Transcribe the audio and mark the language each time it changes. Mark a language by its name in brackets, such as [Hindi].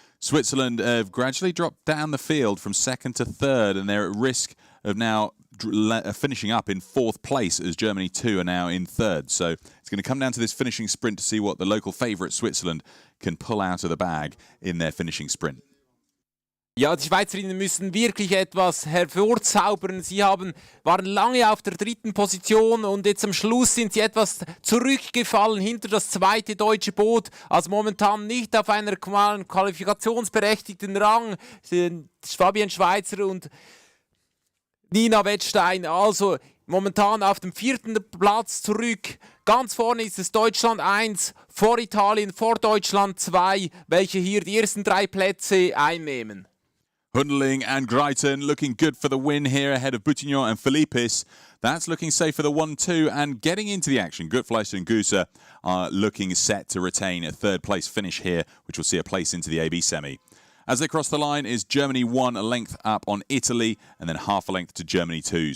[English] Switzerland have gradually dropped down the field from 2nd to 3rd, and they're at risk of now finishing up in 4th place as Germany 2 are now in 3rd. So it's going to come down to this finishing sprint to see what the local favourite Switzerland can pull out of the bag in their finishing sprint. [German] Ja, die Schweizerinnen müssen wirklich etwas hervorzaubern. Sie waren lange auf der 3. Position und jetzt am Schluss sind sie etwas zurückgefallen hinter das 2. deutsche Boot. Also momentan nicht auf einer qualifikationsberechtigten Rang. Fabienne Schweitzer und Nina Wettstein, also momentan auf dem 4. Platz zurück. Ganz vorne ist es Deutschland 1, vor Italien, vor Deutschland 2, welche hier die ersten 3 Plätze einnehmen. [English] Hundling and Greiten looking good for the win here ahead of Buttignon and Filippis. That's looking safe for the 1-2 and getting into the action. Gutfleisch and Guser are looking set to retain a 3rd place finish here, which will see a place into the AB semi. As they cross the line is Germany 1, a length up on Italy, and then half a length to Germany 2.